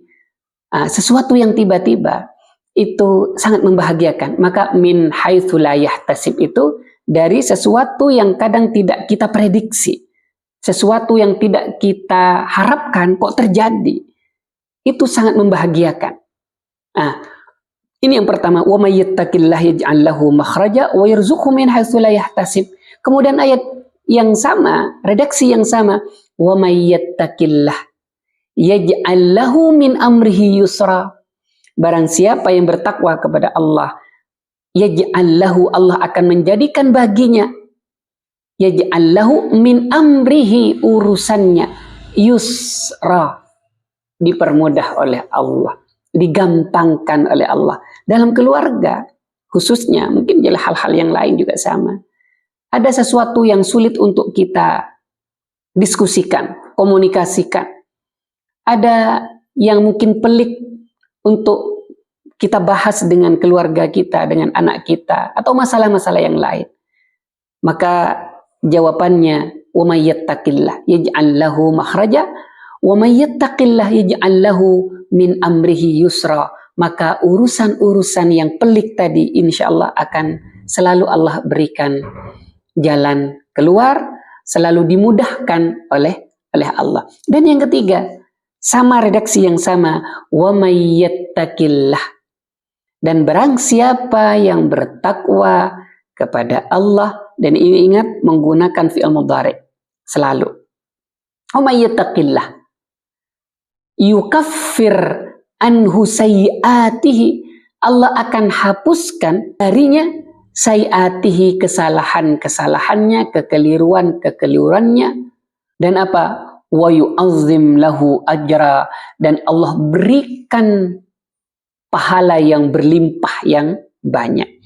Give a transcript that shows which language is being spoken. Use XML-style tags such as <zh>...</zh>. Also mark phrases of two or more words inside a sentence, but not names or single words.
<id>Sesuatu yang tiba-tiba itu sangat membahagiakan. Maka</id> <ar>من حيث لا يحتسب</ar> <id>itu dari sesuatu yang kadang tidak kita prediksi, sesuatu yang tidak kita harapkan kok terjadi, itu sangat membahagiakan. Ini yang pertama,</id> <ar>ومن يتق الله يجعل له مخرجا ويرزقه من حيث لا يحتسب.</ar> <id>Kemudian ayat yang sama, redaksi yang sama,</id> <ar>ومن يتق الله يجعل له من أمره يسرا.</ar> <id>Barang siapa yang bertakwa kepada Allah, yaj'allahu, Allah akan menjadikan baginya,</id> <ar>يجعل له من أمره,</ar> <id>urusannya, yusra, dipermudah oleh Allah, digampangkan oleh Allah. Dalam keluarga khususnya, mungkin jelas hal-hal yang lain juga sama. Ada sesuatu yang sulit untuk kita diskusikan, komunikasikan. Ada yang mungkin pelik untuk kita bahas dengan keluarga kita, dengan anak kita, atau masalah-masalah yang lain. Maka jawabannya,</id> <ar>ومن يتق الله يجعل له مخرجا ومن يتق الله يجعل له من أمره يسرا.</ar> <id>Maka urusan-urusan yang pelik tadi insyaallah akan selalu Allah berikan jalan keluar, selalu dimudahkan oleh Allah. Dan yang ketiga, sama redaksi yang sama,</id> <ar>ومن يتق الله,</ar> <id>dan barang siapa yang bertakwa kepada Allah, dan ini ingat menggunakan</id> <ar>فعل مضارع</ar> <id>selalu.</id> <ar>ومن يتق الله يكفر عنه سيئاته,</ar> <id>Allah akan hapuskan darinya sayyiatihi, kesalahan-kesalahannya, kekeliruannya, dan apa?</id> <ar>ويعظم له أجرا,</ar> <id>dan Allah berikan pahala yang berlimpah, yang banyak.</id>